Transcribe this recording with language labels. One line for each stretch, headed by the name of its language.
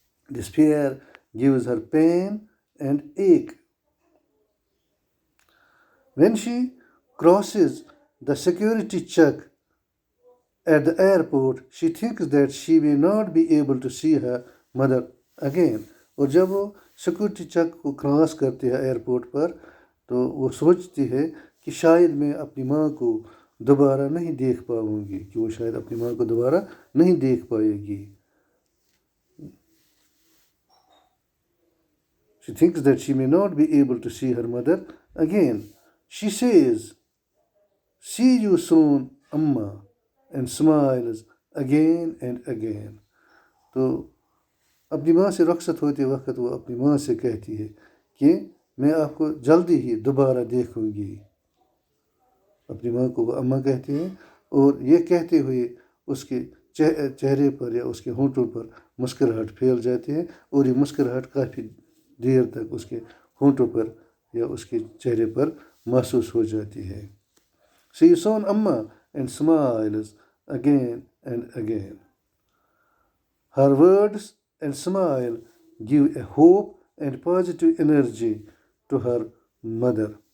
English: This fear gives her pain and ache. When she crosses the security check at the airport, she thinks that she may not be able to see her mother again.
Urdu: اور جب وہ security check کو cross کرتی ہے airport پر، تو وہ سوچتی ہے کہ شاید میں اپنی ماں کو دوبارہ نہیں دیکھ پاؤں گی، کہ وہ شاید اپنی ماں کو دوبارہ نہیں دیکھ پائے گی.
English: She thinks that she may not be able to see her mother again. She says, "See you soon, Amma," and smiles again and again.
Urdu: تو اپنی ماں سے رخصت ہوتے وقت وہ اپنی ماں سے کہتی ہے کہ میں آپ کو جلدی ہی دوبارہ دیکھوں گی. اپنی ماں کو وہ اماں کہتے ہیں، اور یہ کہتے ہوئے اس کے چہرے پر یا اس کے ہونٹوں پر مسکراہٹ پھیل جاتی ہے، اور یہ مسکراہٹ کافی دیر تک اس کے ہونٹوں پر یا اس کے چہرے پر محسوس ہو جاتی ہے.
English: See you soon, Amma, and smiles again and again. Her words and smile give a hope and positive energy to her mother.